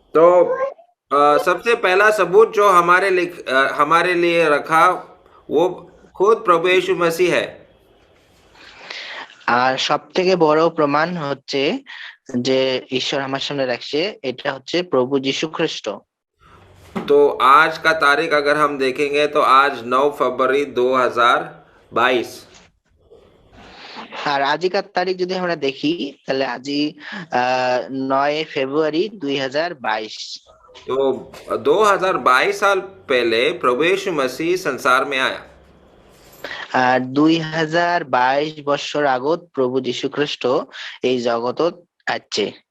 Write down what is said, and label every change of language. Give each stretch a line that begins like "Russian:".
Hindi: तो सबसे पहला सबूत जो हमारे लिए रखा वो खुद प्रभु यीशु मसीह है।
Bangla: আর সব থেকে বড় প্রমাণ হচ্ছে যে ঈশ্বর আমার সামনে রাখছে, এটা হচ্ছে প্রভু যীশু খ্রিস্ট।
Hindi: तो आज का तारीख अगर हम देखेंगे तो आज 9 फरवरी 2022।
Bangla: আর আজিকার তারিখ যদি আমরা দেখি তাহলে আজি 9 ফেব্রুয়ারি 2022।
Hindi: तो 2022 साल पहले प्रभु यीशु मसीह संसार में आया।
Bangla: আর 2022 বছর আগত প্রভু যীশু খ্রিস্ট এই জগতত আছে।